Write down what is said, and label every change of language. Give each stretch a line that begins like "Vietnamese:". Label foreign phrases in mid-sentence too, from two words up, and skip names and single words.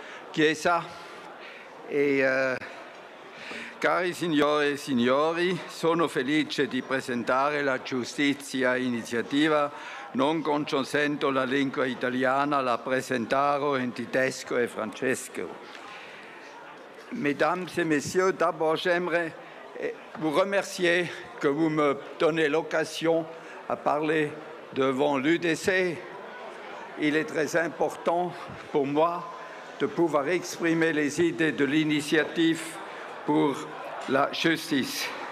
Italian: Chiesa cari signore e signori, sono felice di presentare la Giustizia Iniziativa. Non conoscendo la lingua italiana, la presenterò in tedesco e francesco.
French: Mesdames et messieurs, d'abord j'aimerais vous remercier que vous me donnez l'occasion à parler devant l'UDC. Il est très important pour moi de pouvoir exprimer les idées de l'initiative pour la justice.